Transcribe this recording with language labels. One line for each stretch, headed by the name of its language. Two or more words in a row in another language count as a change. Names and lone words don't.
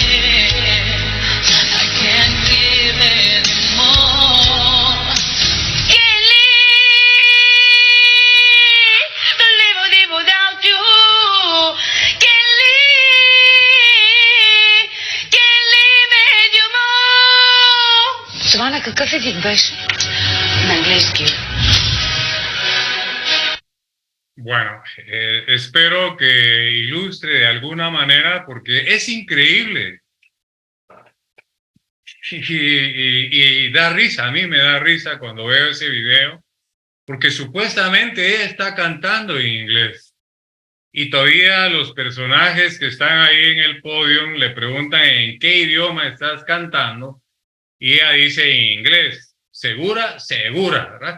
English: I can't give anymore. Can't live without you. Can't live with you more.
Bulgarian: Свана, какъв език беше? На английски.
Spanish: Bueno, espero que ilustre de alguna manera porque es increíble y da risa, a mí me da risa cuando veo ese video porque supuestamente ella está cantando en inglés y todavía los personajes que están ahí en el podio le preguntan en qué idioma estás cantando y ella dice en inglés, segura, ¿verdad?